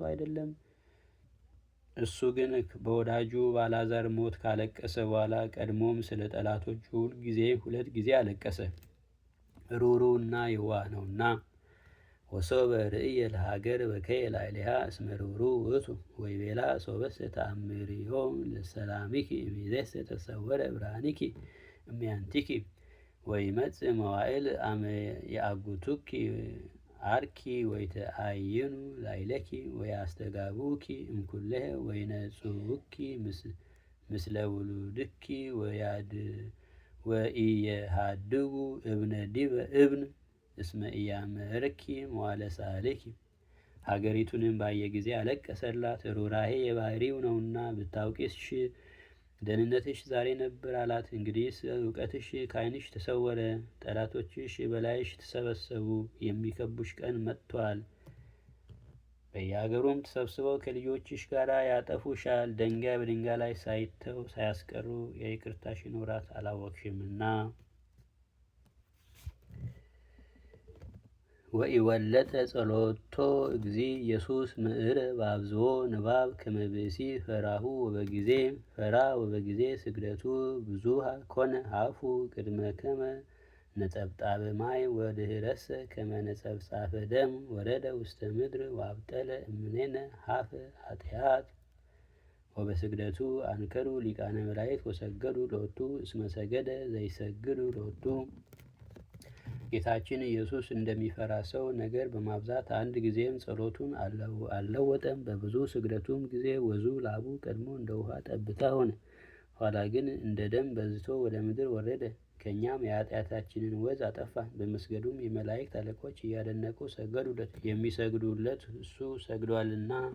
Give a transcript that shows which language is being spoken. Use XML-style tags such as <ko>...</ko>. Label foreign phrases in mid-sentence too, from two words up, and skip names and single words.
<am>አይደለም። እሱ ግን በወዳጁ በአልዓዛር ሞት ካለቀሰ በኋላ ቀድሞም ስለ ጠላቶቹ</am> <gez>2</gez> <am>ጊዜ አለቀሰ። ሩሩና የዋህ ነውና።</am> <gez>ወሶበ ርእየ ለሀገር በከየ ላዕሌሃ እስመ ርኅሩኅ ውእቱ ወይቤላ ሶበሰ ተአምሪሆ ለሰላሚኪ እምይእዜሰ ተሰወረ ብርሃኒኪ እምያንቲኪ ወይመጽእ መዋዕል አመ ያአግቱኪ አርኪ ወይተአይኑ ላዕሌኪ ወያስተጋብኡኪ እምኩለሄ ወይነጽኡኪ ምስለ ውሉድኪ ወኢየሃድጉ እብነ ዲበ እብን እስመ ኢያእመርኪ መዋዕለ ሳልኪ።</gez> <am>ሀገሪቱንም ባየ ጊዜ አለቀሰላት። ሩራሄ የባህሪው ነውና ብታውቂስ ደህንነትሽ ዛሬ ነበር አላት። እንግዲህስ እውቀትሽ ከዓይንሽ ተሰወረ፣ ጠላቶችሽ በላይሽ ተሰበሰቡ፣ የሚከቡሽ ቀን መጥቷል። በየሀገሩም ተሰብስበው ከልጆችሽ ጋር ያጠፉሻል። ድንጋይ በድንጋይ ላይ ሳይተው ሳያስቀሩ የይቅርታሽን ወራት አላወቅሽምና።</am> <gez>ወኢወለጠ ጸሎቶ እግዚእ ኢየሱስ ምዕረ በአብዝሖ ንባብ ከመ ብእሲ ፈራሁ ወበጊዜ ስግደቱ ብዙኃ ኮነ ሀፉ ቅድመ ከመ ነጸብጣበ ማይ ወድኅረሰ ከመ ነጸብጻፈ ደም ወረደ ውስተ ምድር ወአብጠለ እምኔነ ሀፈ ኃጢአት ወበስግደቱ አንከሩ ሊቃነ መላእክት ወሰገዱ ሎቱ እስመ ሰገደ ዘይሰግዱ ሎቱ።</gez> <am>ጌታችን ኢየሱስ እንደሚፈራ ሰው ነገር በማብዛት አንድ ጊዜም ጸሎቱን አልለወጠም። በብዙ ስግደቱም ጊዜ ወዙ ላቡ ቀድሞ እንደ ውሃ ጠብታ ሆነ፣ ኋላ ግን እንደ ደም በዝቶ ወደ ምድር ወረደ። ከእኛም የኃጢአታችንን ወዝ አጠፋ። በመስገዱም የመላእክት አለቆች እያደነቁ ሰገዱለት፣ የሚሰግዱለት እሱ ሰግዷልና።</am>